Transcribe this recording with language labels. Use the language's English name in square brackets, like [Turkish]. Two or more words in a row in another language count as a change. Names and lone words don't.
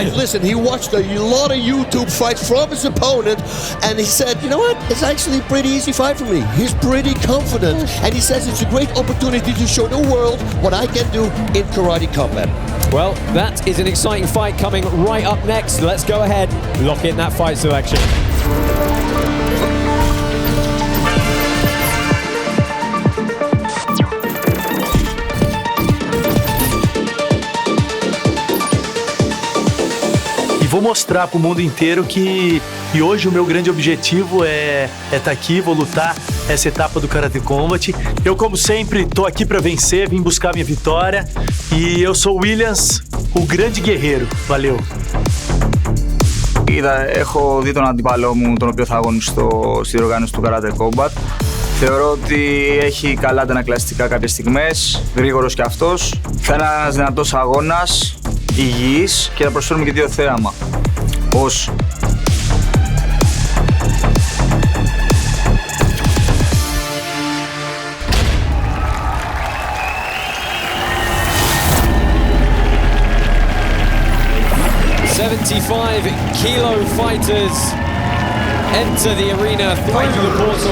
[English] Listen, he watched a lot of YouTube fights from his opponent, and he said, you know what? It's actually a pretty easy fight for me. He's pretty confident, and he says it's a great opportunity to show the world what I can do in Karate Combat. Well, that is an exciting fight coming right up next. Let's go ahead, lock in that fight selection. [Portuguese] Vou mostrar pro mundo inteiro que hoje o meu grande objetivo é estar aqui, vou lutar essa etapa do Karate Combat. Eu, como sempre, tô aqui para vencer, vim buscar minha vitória. E eu sou o Willians, ο grande guerreiro. Valeu. [Greek] Έχω δει τον αντίπαλό μου, τον οποίο θα αγωνιστώ στη διοργάνωση του Karate Combat. Θεωρώ ότι έχει καλά αντανακλαστικά κάποιες στιγμές, γρήγορος κι αυτός. Θα είναι ένας δυνατός αγώνας, υγιής και θα προσφέρουμε και 2 θέαμα. Πώς? [English] Kilo fighters enter the arena through the portal.